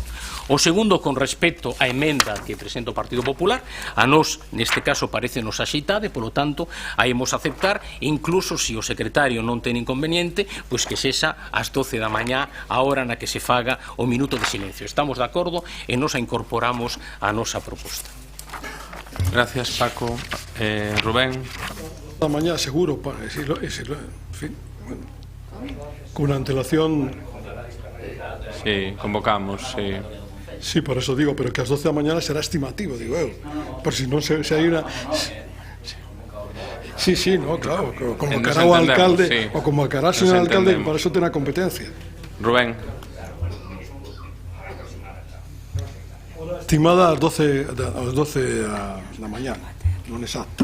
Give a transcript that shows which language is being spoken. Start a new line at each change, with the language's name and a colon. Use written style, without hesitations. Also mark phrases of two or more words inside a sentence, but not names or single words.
Galician: O segundo, con respecto á emenda que presenta o Partido Popular, a nós, neste caso, parecenos axeitada e, polo tanto, a imos aceptar, incluso se o secretario non ten inconveniente, pois que sexa ás 12 da mañá, a hora na que se faga o minuto de silencio. Estamos de acordo e nos a incorporamos á nosa proposta. Gracias, Paco. Rubén.
Spanish: La mañana seguro, para decirlo, en fin, bueno, con una antelación. Sí, convocamos, sí. Sí, por eso digo, pero que a las 12 de la mañana será estimativo,
Galician: digo eu. Por si non se hai unha... Sí, no, claro, convocará o alcalde, sí. O convocará o señor alcalde, que para eso ten a competencia. Rubén. Hola, estimada ás 12 da mañá, non exacto.